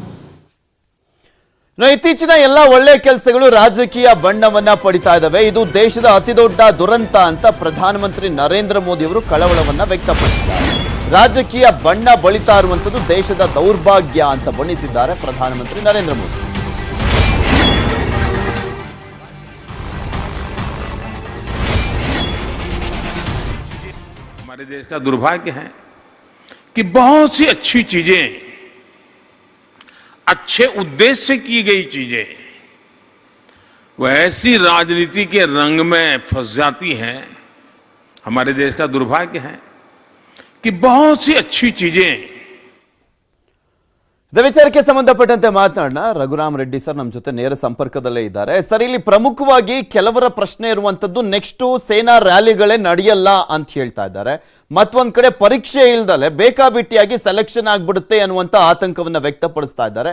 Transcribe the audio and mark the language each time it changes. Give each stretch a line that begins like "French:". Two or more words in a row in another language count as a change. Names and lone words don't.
Kannada: ಇತ್ತೀಚಿನ ಎಲ್ಲ ಒಳ್ಳೆ ಕೆಲಸಗಳು ರಾಜಕೀಯ ಬಣ್ಣವನ್ನ ಪಡಿತಾ ಇದ್ದಾವೆ. ಇದು ದೇಶದ ಅತಿದೊಡ್ಡ ದುರಂತ ಅಂತ ಪ್ರಧಾನಮಂತ್ರಿ ನರೇಂದ್ರ ಮೋದಿ ಅವರು ಕಳವಳವನ್ನ ವ್ಯಕ್ತಪಡಿಸಿದ್ದಾರೆ. ರಾಜಕೀಯ ಬಣ್ಣ ಬಳಿತಾ ಇರುವಂತದ್ದು ದೇಶದ ದೌರ್ಭಾಗ್ಯ ಅಂತ ಬಣ್ಣಿಸಿದ್ದಾರೆ ಪ್ರಧಾನಮಂತ್ರಿ ನರೇಂದ್ರ ಮೋದಿ.
Hindi: हमारे देश का दुर्भाग्य है कि बहुत सी अच्छी चीजें, अच्छे उद्देश्य से की गई चीजें वो ऐसी राजनीति के रंग में फंस जाती हैं. हमारे देश का दुर्भाग्य है कि बहुत सी अच्छी चीजें.
Kannada: ವಿಚಾರಕ್ಕೆ ಸಂಬಂಧಪಟ್ಟಂತೆ ಮಾತನಾಡೋಣ. ರಘುರಾಮ್ ರೆಡ್ಡಿ ಸರ್ ನಮ್ಮ ಜೊತೆ ನೇರ ಸಂಪರ್ಕದಲ್ಲೇ ಇದ್ದಾರೆ. ಸರ್, ಇಲ್ಲಿ ಪ್ರಮುಖವಾಗಿ ಕೆಲವರ ಪ್ರಶ್ನೆ ಇರುವಂತದ್ದು ನೆಕ್ಸ್ಟ್ ಸೇನಾ ರ್ಯಾಲಿಗಳೇ ನಡೆಯಲ್ಲ ಅಂತ ಹೇಳ್ತಾ ಇದ್ದಾರೆ. ಮತ್ತೊಂದ್ ಕಡೆ ಪರೀಕ್ಷೆ ಇಲ್ದಲೆ ಬೇಕಾಬಿಟ್ಟಿಯಾಗಿ ಸೆಲೆಕ್ಷನ್ ಆಗ್ಬಿಡುತ್ತೆ ಅನ್ನುವಂತ ಆತಂಕವನ್ನ ವ್ಯಕ್ತಪಡಿಸ್ತಾ ಇದ್ದಾರೆ.